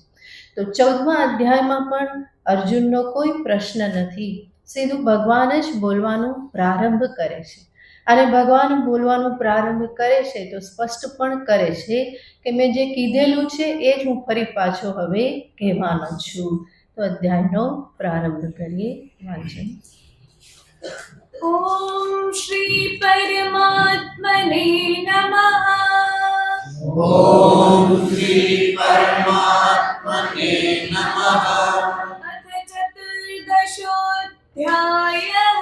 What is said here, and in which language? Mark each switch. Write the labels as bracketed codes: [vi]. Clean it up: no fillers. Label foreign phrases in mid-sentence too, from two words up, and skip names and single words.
[gu] તો 14મા અધ્યાયમાં પણ અર્જુનનો કોઈ પ્રશ્ન નથી, સીધું ભગવાન જ બોલવાનું પ્રારંભ કરે છે. અને ભગવાન બોલવાનું પ્રારંભ કરે છે તો સ્પષ્ટ પણ કરે છે કે મેં જે કીધેલું છે એ જ હું ફરી પાછો હવે કહેવાનો છું. તો તો અધ્યાયનો પ્રારંભ કરીએ. વાંચન. [sa] ॐ श्री परमात्मने नमः। ॐ श्री परमात्मने नमः। अथ चतुर्दशोऽध्यायः।